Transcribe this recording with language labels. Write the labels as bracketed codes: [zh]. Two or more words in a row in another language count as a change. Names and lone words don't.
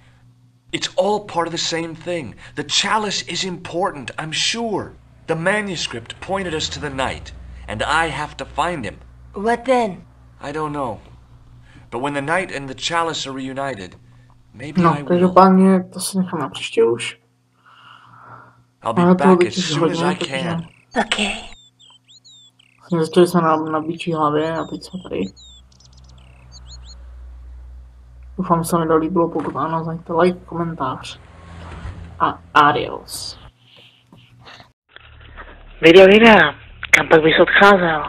[en] It's all part of the same thing. The chalice is important, I'm sure. The manuscript pointed us to the knight, and I have to find him. What then? I don't know. But when the knight and the chalice are reunited, maybe No, I will. [cs] každopádně to si nechám na příště už. [en] I'll be back as soon as I can. Okay. [cs] Začali jsme na bičí hlavě a teď jsme tady. Doufám, že se mi to líbilo, pokud ano, zaňte like, komentář. A adios. Videa, kam pak bys odcházel?